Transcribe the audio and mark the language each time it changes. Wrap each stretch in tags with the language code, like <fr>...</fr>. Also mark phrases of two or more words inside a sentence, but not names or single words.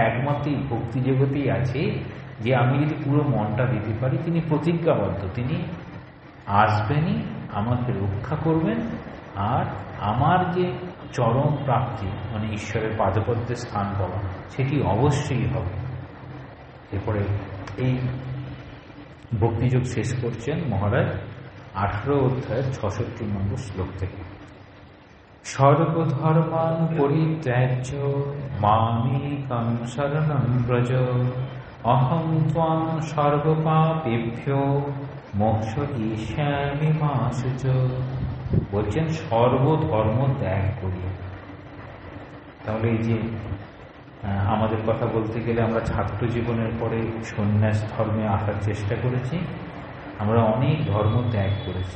<bn>একমাত্র ভক্তি জগতেই আছে যে আমি যদি পুরো মনটা দিতে পারি, তিনি প্রতিজ্ঞাবদ্ধ, তিনি আসবেনই, আমাকে রক্ষা করবেন, আর আমার যে চরম প্রাপ্তি মানে ঈশ্বরের পাদপদ্মে স্থান পাওয়া সেটি অবশ্যই হবে। এরপরে এই ভক্তিযোগ শেষ করছেন মহারাজ 18 অধ্যায়ের 66 নম্বর শ্লোক থেকে।</bn> <sa>সর্বধর্মান পরিত্যাজ্য মামেকং শরণং ব্রজ অহং ত্বাং সর্বপাপেভ্যো মোক্ষয়িষ্যামি মা শুচ।</sa> <bn>বলছেন সর্বধর্ম ত্যাগ করি। তাহলে এই যে আমাদের কথা বলতে গেলে আমরা ছাত্র জীবনের পরে সন্ন্যাস ধর্মে আসার চেষ্টা করেছি, আমরা অনেক ধর্ম ত্যাগ করেছি।</bn>